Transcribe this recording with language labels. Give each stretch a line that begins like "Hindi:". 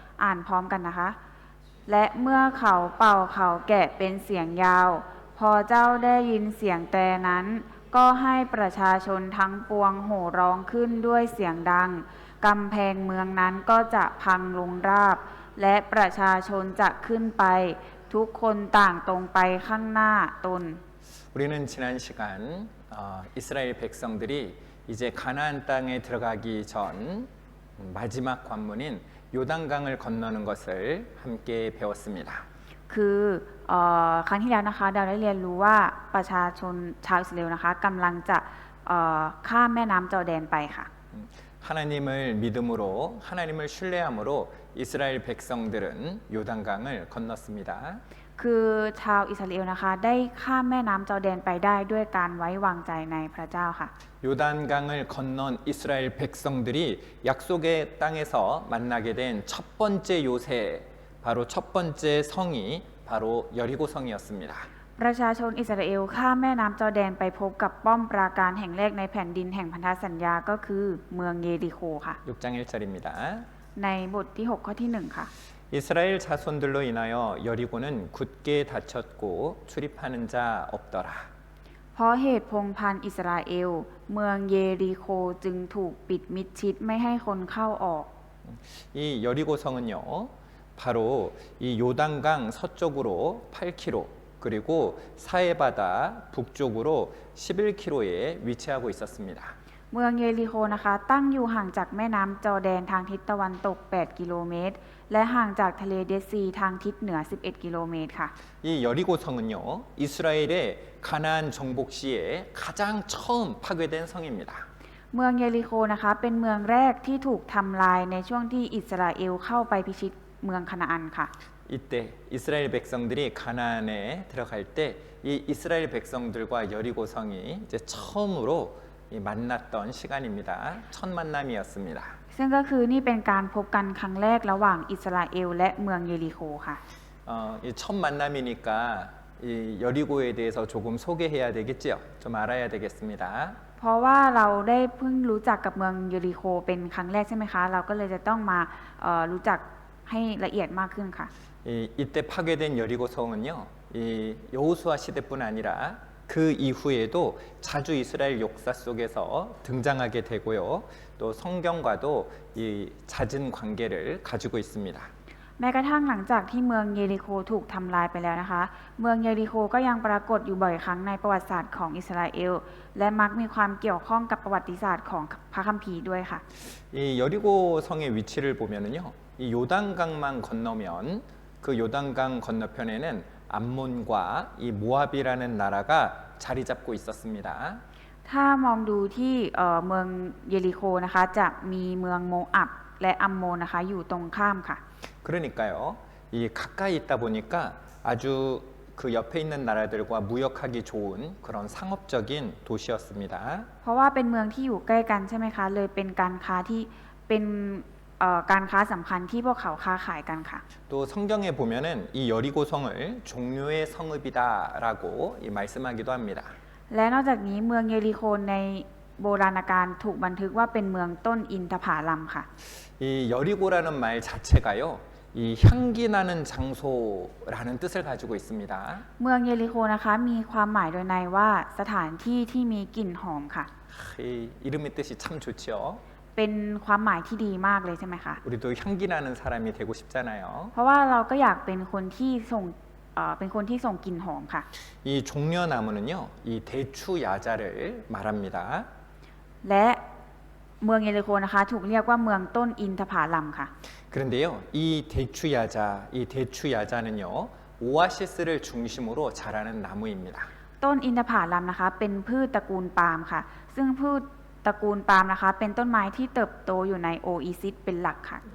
Thai: อ่านพร้อมกันนะคะ และเมื่อเขาเป่าเขาแกะเป็นเสียงยาว พอเจ้าได้ยินเสียงแตรนั้น ก็ให้ประชาชนทั้งปวงโห่ร้องขึ้นด้วยเสียงดัง กำแพงเมืองนั้นก็จะพังลงราบ และประชาชนจะขึ้นไป ทุกคนต่างตรงไปข้างหน้าตน
Korean: 우리는 지난 시간 이스라엘 백성들이 이제 가나안 땅에 들어가기 전 마지막 관문인 요단강을 건너는 것을 함께 배웠습니다.
Thai: คือครั้งที่แล้วนะคะเราได้เรียนรู้ว่าประชาชนชาวอิสราเอลนะคะกำลังจะข้ามแม่น้ำจอร์แดนไปค่ะ
Korean: 하나님을 믿음으로 하나님을 신뢰함으로 이스라엘 백성들은 요단강을 건넜습니다.
Thai: คือชาวอิสราเอลนะคะได้ข้ามแม่น้ำจอร์แดนไปได้ด้วยการไว้วางใจในพระเจ้าค่ะ
Korean: 요단강을 건넌 이스라엘 백성들이 약속의 땅에서 만나게 된 첫 번째 요새 바로 첫 번째 성이 바로 여리고성이었습니다.
Thai: ประชาชนอิสราเอลข้ามแม่น้ำจอร์แดนไปพบกับป้อมปราการแห่งแรกในแผ่นดินแห่งพันธสัญญาก็คือเมืองเยริโคค่ะ
Korean: 6장 1절입니다.
Thai: ในบทที่ 6 ข้อที่ 1 ค่ะ
Korean: 이스라엘 자손들로 인하여 여리고는 굳게 닫혔고 출입하는 자 없더라.
Thai: เพราะเหตุพงศ์พันธุ์อิสราเอลเมืองเยริโคจึงถูกปิดมิดชิดไม่ให้คนเข้าออก
Korean: 이 여리고성은요, 바로 이 요단강 서쪽으로 8km 그리고 사해바다 북쪽으로 11km에 위치하고 있었습니다.
Thai: เมืองเยริโคนะคะตั้งอยู่ห่างจากแม่น้ำจอร์แดนทางทิศตะวันตก 8 กิโลเมตร และห่างจากทะเลเดดซีทางทิศเหนือ 11 กิโลเมตรค่ะ
Korean: 이 여리고성은요, 이스라엘의 가나안 정복 시에 가장 처음 파괴된 성입니다.
Thai: เมืองเยริโคนะคะเป็นเมืองแรกที่ถูกทำลายในช่วงที่อิสราเอลเข้าไปพิชิต เมืองคานาอันค่ะ
Korean: 이때 이스라엘 백성들이 가나안에 들어갈 때 이 이스라엘 백성들과 여리고 성이 이제 처음으로 만났던 시간입니다. 첫 만남이었습니다.
Thai: ซึ่งก็คือนี่เป็นการพบกันครั้งแรกระหว่างอิสราเอลและเมืองเยริโคค่ะ
Korean: 이 첫 만남이니까 이 여리고에 대해서 조금 소개해야 되겠지요. 좀 알아야 되겠습니다.
Thai: เพราะว่าเราได้เพิ่งรู้จักกับเมืองเยริโคเป็นครั้งแรกใช่ไหมคะ เราก็เลยจะต้องมารู้จักให้ละเอียดมากขึ้นค่ะ
Korean: 이때 파괴된 여리고 성은요, 이 여호수아 시대뿐 아니라 그 이후에도 자주 이스라엘 역사 속에서 등장하게 되고요. 또 성경과도 이 잦은 관계를 가지고 있습니다.
Thai: แม้กระทั่งหลังจากที่เมืองเยริโคถูกทำลายไปแล้วนะคะ เมืองเยริโคก็ยังปรากฏอยู่บ่อยครั้งในประวัติศาสตร์ของอิสราเอล และมักมีความเกี่ยวข้องกับประวัติศาสตร์ของพระคัมภีร์ด้วยค่ะ
Korean: 이 여리고 성의 위치를 보면은요, 이 요단강만 건너면 그 요단강 건너편에는 암몬과 이 모압이라는 나라가 자리 잡고 있었습니다.
Thai: ถ้ามองดูที่เมืองเยริโคนะคะจะมีเมืองโมอับและอัมโมนนะคะอยู่ตรงข้ามค่ะ
Korean: 그러니까요, 이 가까이 있다 보니까 아주 그 옆에 있는 나라들과 무역하기 좋은 그런 상업적인 도시였습니다.
Thai: เพราะว่าเป็นเมืองที่อยู่ใกล้กันใช่ไหมคะ เลยเป็นการค้าที่เป็นการค้าสำคัญที่พวกเขาค้าขายกันค่ะ
Korean: 또 성경에 보면은 이 여리고성을 종려의 성읍이다라고 말씀하기도 합니다.
Thai: และนอกจากนี้เมืองเยริโคในโบราณกาลถูกบันทึกว่าเป็นเมืองต้นอินทผลัมค่ะ
Korean: 이 여리고라는 말 자체가요, 이 향기 나는 장소라는 뜻을 가지고 있습니다.
Thai: เมืองเยริโคนะคะมีความหมายโดยในว่าสถานที่ที่มีกลิ่นหอมค่ะ
Korean: 이 이름의 뜻이 참 좋죠.
Thai: เป็นความหมายที่ดีมากเลยใช่ไหมคะ
Korean: 우리도 향기 나는 사람이 되고 싶잖아요.
Thai: เพราะว่าเราก็อยากเป็นคนที่ส่งกลิ่นหอมค่ะ
Korean: 이 종려나무는요, 이 대추 야자를 말합니다.
Thai: และเมืองเยริโคนะคะถูกเรียกว่าเมืองต้นอินทผลัมค่ะ
Korean: 그런데요, 이 대추 야자는요, 오아시스를 중심으로 자라는 나무입니다.
Thai: ต้นอินทผลัมนะคะเป็นพืชตระกูลปาล์มค่ะ ซึ่งพืชตระกูลปาล์มนะคะเป็นต้นไม้ที่เติบโตอยู่ในโออีซิสเป็นหลักค่ะ